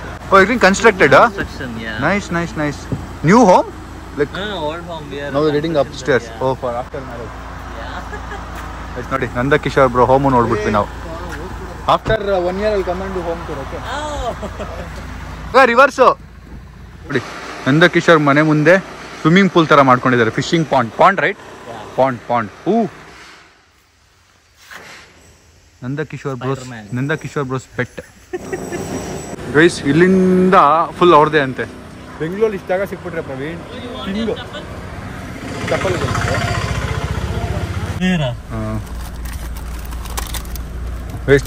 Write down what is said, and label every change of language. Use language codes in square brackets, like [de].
[en] Oh, it's been constructed, Construction, yeah. Nice. New home? Like No, old home. We are now we're heading upstairs. Yeah. Oh, for after marriage. Yeah. [kn] Guys, ನೋಡಿ Nandkishore bro home ನೋಡ್ಬಿಟ್ವಿ ನಾವು. [en] After 1 year I'll come and do home tour, okay? Oh. [kn] Reverse ನೋಡಿ, ನಂದಕಿಶೋರ್ ಮನೆ ಮುಂದೆ swimming pool ತರ ಮಾಡ್ಕೊಂಡಿದ್ದಾರೆ. [en] Fishing pond right? Pond. Nandakishore bros pet guys. [kn] ಇಲ್ಲಿಂದ full ಅವ್ರದೇ ಅಂತೆ. ಬೆಂಗಳೂರಲ್ಲಿ ಇಷ್ಟ ಜಾಗ ಸಿಕ್ಬಿಟ್ರೆ ಪ್ರವೀಣ್ ಕಿಂಗು ಚಪ್ಪಲ್ ಗೈಸ್.